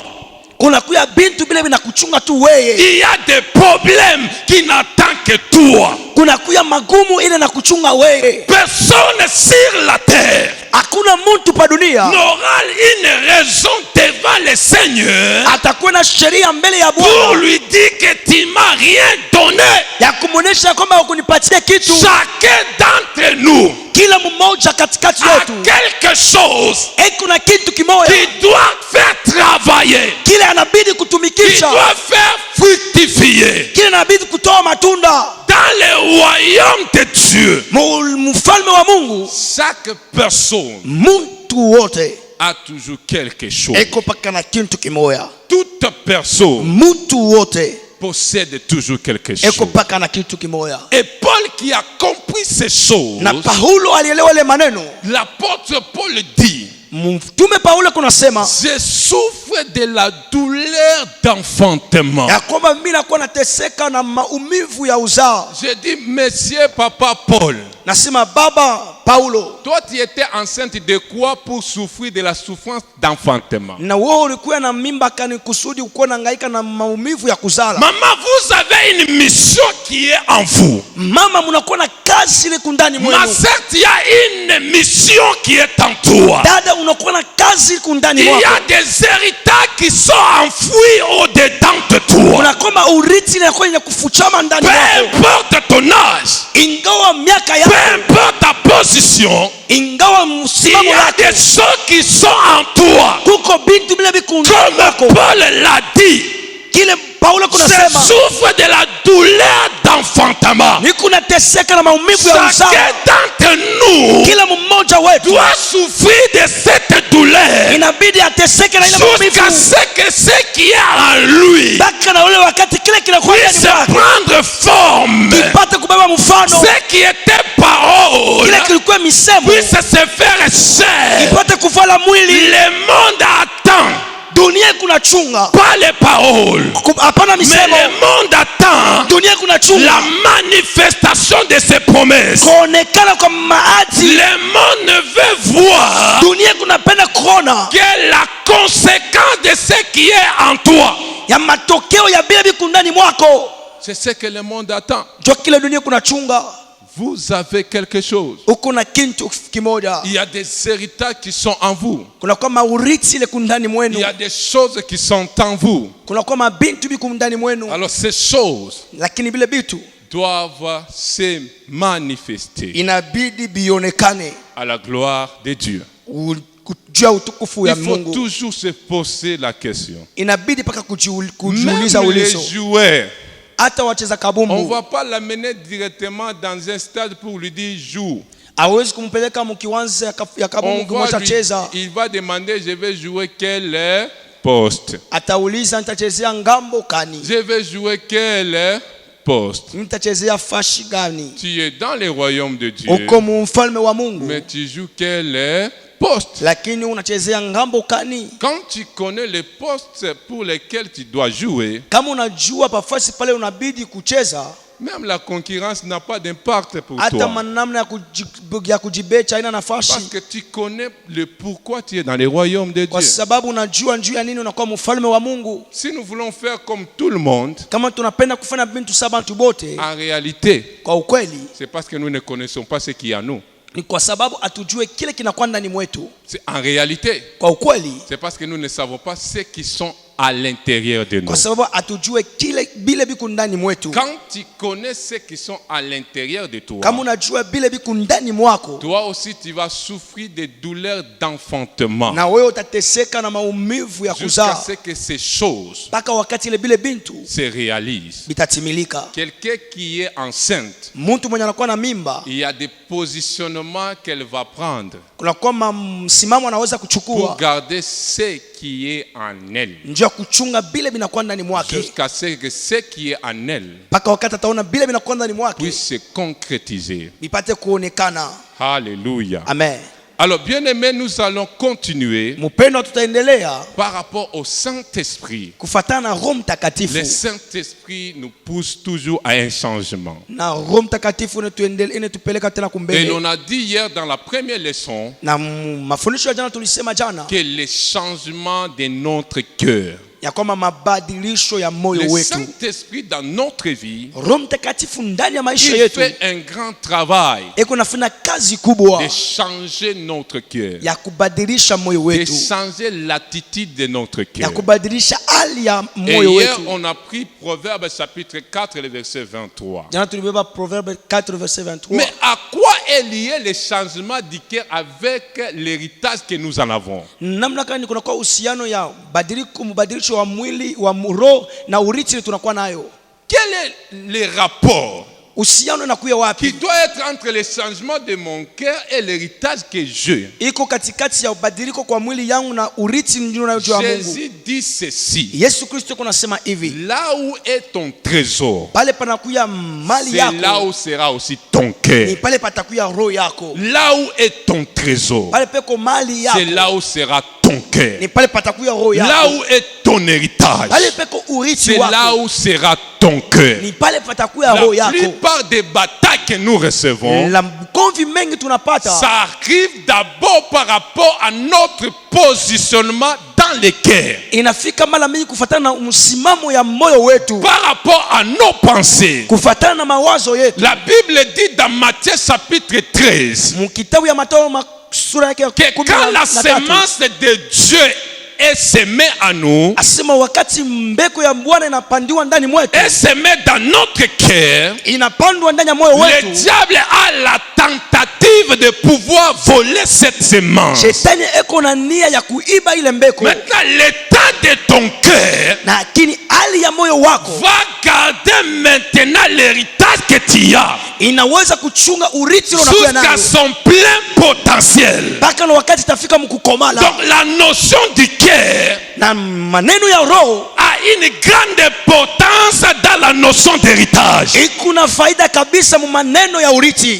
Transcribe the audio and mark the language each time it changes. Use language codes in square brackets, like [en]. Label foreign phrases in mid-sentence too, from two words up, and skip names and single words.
[sw] Kuna kuya bintu bila vinakuchunga tu wewe. [fr] Il y a des problèmes qui n'attendent que toi. [sw] Kuna kuya magumu ile na kuchunga wewe. [fr] Personne sur la terre [sw] Hakuna mtu pa dunia [fr] n'aura une raison devant le Seigneur [sw] atakuwa na sheria mbele ya [fr] pour [sw] Bwana [fr] lui dire que tu m'as rien donné. [sw] ya kumuonesha kwamba hukunipatia kitu. [fr] Chacun d'entre nous [sw] Kila mmoja katikati [fr] a [sw] yetu [fr] quelque chose [sw] kuna kitu kimoja [fr] qui doit faire travailler, [sw] kile anabidi [fr] qui [sw] kutumikisha, [fr] doit faire fructifier. [sw] kile anabidi kutoa matunda. [fr] Dans le royaume de Dieu, [sw] Mfalme wa Mungu, [fr] chaque personne [sw] mtu wote [fr] a toujours quelque chose. [sw] eko paka na kitu kimoja. [fr] Toute personne [sw] Mtu wote [fr] possède toujours quelque [sw] eko [fr] chose. [sw] paka na kitu kimoja. [fr] Et Paul qui a compris ces choses, [sw] Na Paulo alielewa ile maneno. [fr] l'apôtre Paul dit, [sw] Mtume Paulo kunasema [fr] je souffre de la douleur d'enfantement. [sw] ya kwamba mimi nakuwa nateseka na maumivu ya uzao. [fr] Je dis, monsieur papa Paul, [sw] Nasema baba Paulo, [fr] toi tu étais enceinte de quoi pour souffrir de la souffrance d'enfantement? [sw] na wewe ulikuwa na mimba kani kusudi uko nahangaika na maumivu ya kuzala. [fr] Maman, vous avez une mission qui est en vous. [sw] Mama, mnakuwa na kazi ile kundani [fr] Ma [sw] mwenu. [fr] sœur, il y a une mission qui est en toi. [sw] Dada, unakuwa na kazi ile kundani [fr] Il y [sw] mwako. [fr] a des héritages qui sont enfouis au-dedans de toi. [sw] Unakuwa urithi ile kwenye kufuchama ndani [fr] Peu [sw] mwako. [fr] importe ton âge, [sw] Ingawa miaka [fr] peu [sw] yako, [fr] importe ta position, [sw] ingawa [fr] il [sw] msimamo [fr] y a [sw] wako, [fr] des choses qui sont en toi. [sw] kuko bintu bila vikundani mwako. [fr] Comme Paul l'a dit, [sw] Kile Paulo [fr] je [sw] kunasema [fr] souffre de la douleur d'enfantement. [sw] ni kunateseka na maumivu ya uzao. [fr] Chacun d'entre nous [sw] Kila mmoja wetu [fr] doit souffrir de cette douleur. [sw] inabidi ateseke na ile [fr] jusqu'à [sw] maumivu [fr] ce que ce qui est en lui [sw] mpaka na ule wakati kile kinakuwa ndani [fr] puisse [sw] mwake [fr] prendre forme. [sw] kipate kubeba mfano, [fr] Ce qui était parole [sw] kile kilikuwa misemo [fr] puisse se faire chair. [sw] kipate kuvala mwili. [fr] Le monde attend [sw] Dunia kuna chunga [fr] pas les paroles, [sw] hapana [fr] mais [sw] misemo, [fr] le monde attend [sw] dunia kuna chunga [fr] la manifestation de ses promesses. [sw] kuonekana kwa maadili. [fr] Le monde ne veut voir [sw] Dunia kunapenda kuona [fr] que la conséquence de ce qui est en toi. [sw] ya matokeo ya bila biku ndani mwako. [fr] C'est ce que le monde attend. [sw] Jo kile dunia kuna chunga, [fr] Vous avez quelque chose. [sw] uko na kintu kimoja, [fr] Il y a des héritages qui sont en vous. [sw] kuna kwa maurithi ile kundani [fr] Il [sw] mwenu, [fr] y a des choses qui sont en vous. [sw] kuna kwa mabintu biku ndani mwenu, [fr] Alors ces choses [sw] lakini vile bitu [fr] doivent se manifester [sw] inabidi bionekane [fr] à la gloire de Dieu. [sw] kujua utukufu ya [fr] Il faut [sw] Mungu. [fr] toujours se poser la question. [sw] Inabidi paka [fr] Même [sw] kujiuliza [fr] les [sw] ulizo. [fr] joueurs, [sw] Hata wacheza [fr] on ne [sw] kabumbu [fr] va pas l'amener directement dans un stade pour lui dire joue. [sw] hawezi kumpeleka mkiwanza ya kabumbu kumwacha cheza. [fr] Il va demander je vais jouer quel poste. [sw] Atauliza nitachezea ngambo kani, [fr] Je vais jouer quel poste. [sw] nitachezea fashi gani. [fr] Tu es dans le royaume de Dieu, [sw] Uko mfalme wa Mungu, [fr] mais tu joues quel poste. [sw] lakini unachezea ngambo kani. [fr] Quand tu connais les postes pour lesquels tu dois jouer, [sw] Kama unajua pafasi pale unabidi kucheza, [fr] même la concurrence n'a pas d'impact pour [sw] hata [fr] toi. [sw] manamna ya kujibecha haina [fr] Parce [sw] nafasi, [fr] que tu connais le pourquoi tu es dans le royaume de [sw] kwa [fr] Dieu. [sw] sababu unajua njuu ya nini unakuwa mfalme wa Mungu. [fr] Si nous voulons faire comme tout le monde, [sw] Kama tunapenda kufanya bintu saba tubote, [fr] en réalité, [sw] kwa ukweli [fr] c'est parce que nous ne connaissons pas ce qu'il y a en nous. [sw] ni kwa sababu atujue kile kinakuwa ndani mwetu. [fr] C'est en réalité, [sw] Kwa ukweli, [fr] c'est parce que nous ne savons pas ce qui sont à l'intérieur de nous. [sw] kwa sababu atujue kile bile biku ndani mwetu. [fr] Quand tu connais ceux qui sont à l'intérieur de toi, [sw] Kama unajua bile biku ndani mwako, [fr] toi aussi tu vas souffrir des douleurs d'enfantement [sw] na wewe utateseka na maumivu ya [fr] jusqu'à [sw] kuzaa [fr] ce que ces choses [sw] mpaka wakati ile bile bintu [fr] se réalisent. [sw] bitatimilika. [fr] Quelqu'un qui est enceinte, [sw] Mtu mwenye anakuwa na mimba, [fr] il y a des positionnements qu'elle va prendre [sw] kuna kwamba msimamo anaweza [fr] pour [sw] kuchukua [fr] garder ce qui est en elle, [sw] njia ya kuchunga bile binakuwa ndani mwake [fr] jusqu'à ce que ce qui est en elle [sw] mpaka wakati ataona bile binakuwa ndani mwake [fr] puisse se concrétiser. [sw] bipate kuonekana. [fr] Alléluia. [sw] Amen. [fr] Alors, bien-aimés, nous allons continuer [sw] Mpendo, tutaendelea [fr] par rapport au Saint-Esprit. [sw] kufatana na Roho [fr] Le [sw] Mtakatifu, [fr] Saint-Esprit nous pousse toujours à un changement. [sw] na Roho Mtakatifu inatupeleka tena [fr] Et [sw] kumbele. [fr] l'on a dit hier dans la première leçon [sw] Na mafundisho ya jana tulisema jana [fr] que les changements de notre cœur, [sw] ya kwamba mabadilisho ya moyo [fr] le [sw] wetu, [fr] Saint-Esprit dans notre vie, [sw] Roho Mtakatifu ndani ya maisha [fr] il [sw] yetu [fr] fait un grand travail [sw] eko nafanya kazi kubwa [fr] de changer notre cœur, [sw] ya kubadilisha moyo [fr] de [sw] wetu, [fr] changer l'attitude de notre [sw] ya [fr] cœur. [sw] kubadilisha hali ya [fr] Et [sw] moyo [fr] hier, [sw] wetu. [fr] on a pris Proverbe chapitre 4, le verset 23. [sw] Jana tulibeba Proverbe 4 verset 23. [fr] Mais à quoi est lié le changement du cœur avec l'héritage que nous en avons? [sw] Namna gani kunakuwa uhusiano ya mbadilisho wa mwili wa roho na urithi tunakuwa nayo? [fr] Quel est le rapport [sw] Uhusiano unakuwa [fr] qui [sw] wapi? [fr] doit être entre le changement de mon cœur et l'héritage que j'ai? [sw] Iko katikati ya ubadiliko kwa mwili yangu na urithi ninayojua Mungu. [fr] Jésus dit ceci: [sw] Yesu Kristo kunasema hivi, [fr] là où est ton trésor, [sw] pale panakuya mali [fr] c'est là [sw] yako, [fr] où sera aussi ton [sw] ni [fr] cœur. [sw] pale patakuya roho yako. [fr] Là où est ton trésor, [sw] Pale peko mali [fr] c'est [sw] yako, [fr] là où sera ton cœur. [sw] ni pale patakuya roho [fr] Là [sw] yako. [fr] où est ton héritage, [sw] Pale peko urithi [fr] c'est là [sw] wako, [fr] où sera ton cœur. [sw] ni pale patakuya roho [fr] La [sw] yako. [fr] plupart des batailles que nous recevons, [sw] La konvi mengi tunapata [fr] ça arrive d'abord par rapport à notre positionnement dans le cœur, [sw] inafika mara mingi kufatana na msimamo ya moyo wetu, [fr] par rapport à nos pensées. [sw] kufatana na mawazo yetu. [fr] La Bible dit dans Matthieu chapitre 13 [sw] Mkitabu ya Mathayo sura yake ya [fr] que [sw] 13, [fr] quand la semence de Dieu est semée en nous, [sw] asema wakati mbeko ya Bwana inapandiwa ndani mwetu, [fr] est semée dans notre cœur, [sw] inapandwa ndani ya moyo [fr] le [sw] wetu, [fr] diable a la tentative de pouvoir voler cette semence. [sw] Shetani eko na nia ya kuiba ile mbeko. [fr] Maintenant, l'état de ton cœur [sw] Lakini hali ya moyo wako [fr] va garder maintenant l'héritage que tu as [sw] inaweza kuchunga urithi unakuwa nayo [fr] jusqu'à son plein potentiel. [sw] mpaka na wakati itafika mkukomala. [fr] Donc la notion du cœur [sw] Na maneno ya roho [fr] a une grande importance dans la notion d'héritage. [sw] iko na faida kabisa mu maneno ya urithi.